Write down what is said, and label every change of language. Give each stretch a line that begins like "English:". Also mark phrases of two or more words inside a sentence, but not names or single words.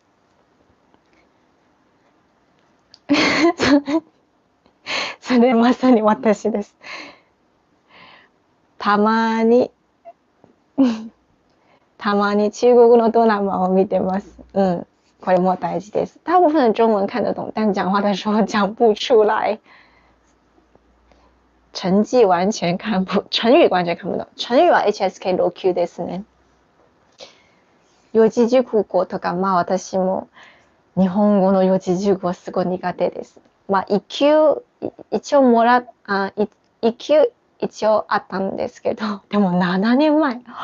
Japanese: それまさに私です。たまに中国のドラマを見てます。これも大事です。
Chinese: 大部分的中文看得懂，但讲话的时候讲不出来。成語完全看不懂。
Japanese: 成語は HSK 6級ですね。四字熟語とか、私も日本語の四字熟語すごい苦手です。1級一級一応あったんですけど、でも7年前。